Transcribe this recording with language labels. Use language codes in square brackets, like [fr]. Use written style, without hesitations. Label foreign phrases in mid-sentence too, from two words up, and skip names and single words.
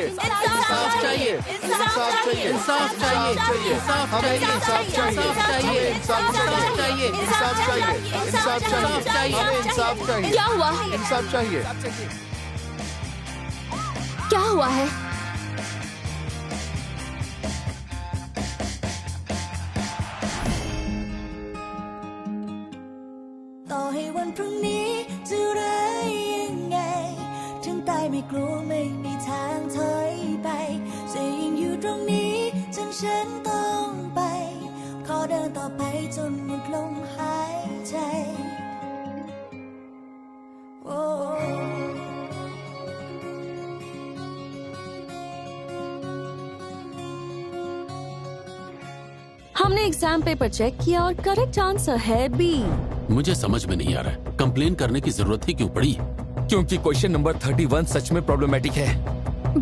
[hi] इंसाफ चाहिए। इंसाफ चाहिए। इंसाफ चाहिए। इंसाफ हमें चाहिए। इंसाफ चाहिए। इंसाफ चाहिए। इंसाफ चाहिए। इंसाफ चाहिए। इंसाफ चाहिए। हमें इंसाफ चाहिए। क्या हुआ? इंसाफ चाहिए। क्या हुआ है? [th] ต่อให้วันพรุ่งนี้จะร้ายยังไงถึงตายไม่กลัวไม่มีทางถอยไปจะยังอยู่ตรงนี้จนฉันต้องไปขอเดินต่อไปจนหมดลมหายใจโอ้ [hi] हमने [en] exam paper [hi] चेक किया और [en] correct answer [hi] है बी। मुझे समझ में नहीं आ रहा है, कंप्लेन करने की जरूरत ही क्यों पड़ी? क्योंकि [en] question number [hi] 31 सच में प्रॉब्लमेटिक है।